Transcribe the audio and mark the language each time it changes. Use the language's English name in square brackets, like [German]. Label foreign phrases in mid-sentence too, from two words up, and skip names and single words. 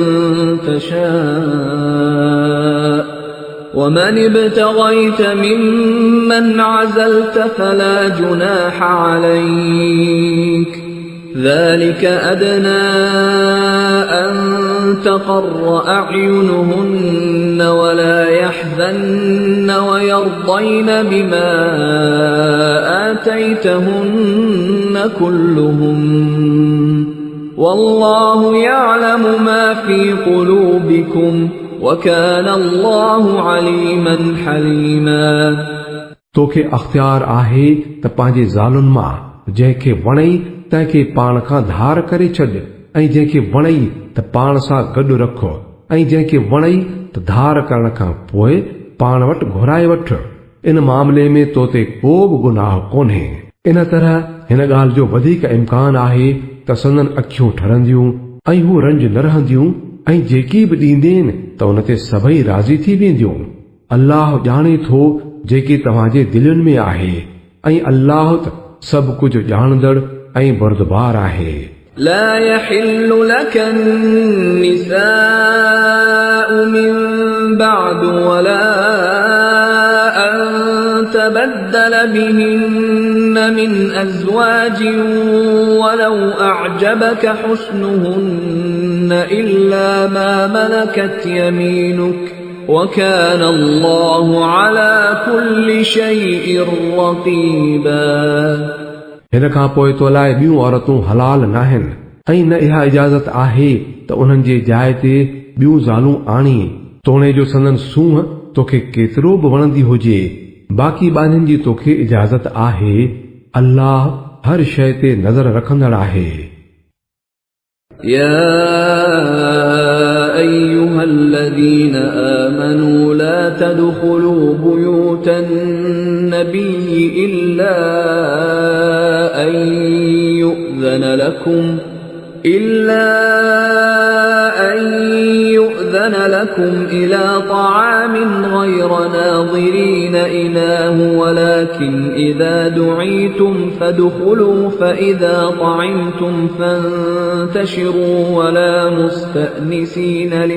[Arabic] तशाउ ومن ابتغيت ممن عزلت فلا جناح عليك ذلك أدنى أن تقر أعينهن ولا يحزن ويرضين بما آتيتهن كلهم والله يعلم ما في قلوبكم وكان الله عليما حليما। [Sindhi] तोखे अख़्तियार आहे त पंहिंजे ज़ालुनि मां जंहिंखे वणई तंहिंखे पाण खां धार करे छॾ ऐं जंहिंखे वणई त पाण सां गॾु रख ऐं जंहिंखे वणई त धार करण खां पोइ पाण वटि घुराए वठ। इन मामले में तो ते को बि गुनाह कोन्हे। इन तरह हिन ॻाल्हि जो वधीक इम्कान आहे त संदन अखियूं ठरंदियूं ऐं हू रंज न रहंदियूं ऐं जेकी बि ॾींदेनि त उन ते सभई राज़ी थी वेंदियूं। अल्लाह ॼाणे थो जेकी तव्हांजे दिलनि में आहे ऐं अल्लाह त सभु कुझु ॼाणंदड़ ऐं बर्दबार आहे। [Arabic] لا يحل لك النساء من بعد ولا أن تبدل بهن من أزواج ولو أعجبك حسنهن إلا ما ملكت يمينك وكان الله على كل شيء رقيبا। [Sindhi] हिन खां पोइ तो लाइ ॿियूं औरतूं हलाल नाहिनि ऐं न इहा इजाज़त आहे त उन्हनि जे जाइ ते ॿियूं ज़ालूं आणी तोणे जो संदन सूंहं तोखे केतिरो बि वणंदी हुजे। बाक़ी ॿारनि जी तोखे इजाज़त आहे। अल्लाह हर शइ ते नज़र रखंदड़ आहे। [Arabic] يا أيها الذين آمنوا لا تدخلوا بيوت النبي إلا أن يؤذن لكم إلى طعام غير ناظرين إناه ولكن إذا دعيتم فادخلوا فإذا طعمتم فانتشروا ولا مستأنسين